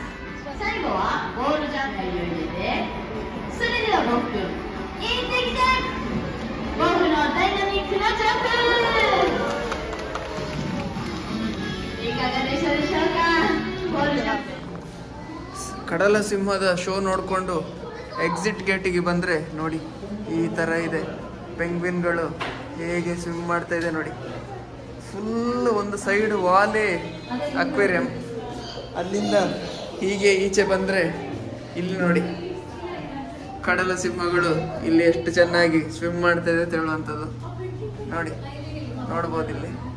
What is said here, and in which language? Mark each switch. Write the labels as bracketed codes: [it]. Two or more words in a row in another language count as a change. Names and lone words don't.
[ja] 最後はボールジャンプを入れて、それでは僕行ってきて。ボブのダイナミックなジャンプ、いかがでしょうか。ボールジャンプ。 [kn] ಕಡಲ ಸಿಂಹದ ಶೋ ನೋಡಿಕೊಂಡು [en] exit gateಗೆ [kn] ಬಂದರೆ ನೋಡಿ ಈ ಥರ ಇದೆ. ಪೆಂಗ್ವಿನ್ಗಳು ಹೇಗೆ ಸ್ವಿಮ್ ಮಾಡ್ತಾ ಇದೆ ನೋಡಿ. ಫುಲ್ ಒಂದು [en] side wallೇ aquarium. [kn] ಅಲ್ಲಿಂದ ಹೀಗೆ ಈಚೆ ಬಂದರೆ ಇಲ್ಲಿ ನೋಡಿ ಕಡಲ ಸಿಂಹಗಳು ಇಲ್ಲಿ ಎಷ್ಟು ಚೆನ್ನಾಗಿ ಸ್ವಿಮ್ ಮಾಡ್ತಾ ಇದೆ ಅಂತ ಹೇಳುವಂಥದ್ದು ನೋಡಿ, ನೋಡ್ಬೋದು ಇಲ್ಲಿ.